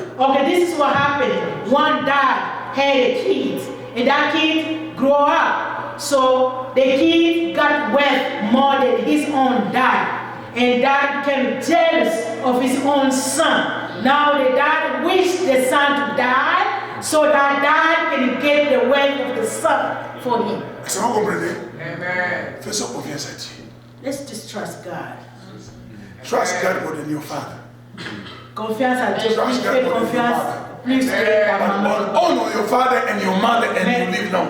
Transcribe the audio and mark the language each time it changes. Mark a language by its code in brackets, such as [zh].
[en] Okay, this is what happened. One dad had a kid, and that kid grew up. So the kid got wealth more than his own dad. And dad became jealous of his own son. Now the dad wished the son to die so that dad can get the wealth of the son for him. [fr] Est-ce que vous comprenez? [en] Amen. [fr] Faisons confiance à Dieu. [en] Let's just trust God. Trust God more than your father. [fr] Confiance à Dieu. Plus faites confiance, plus que ta [en] But [fr] maman. [en] honor your father and your mother and you live long.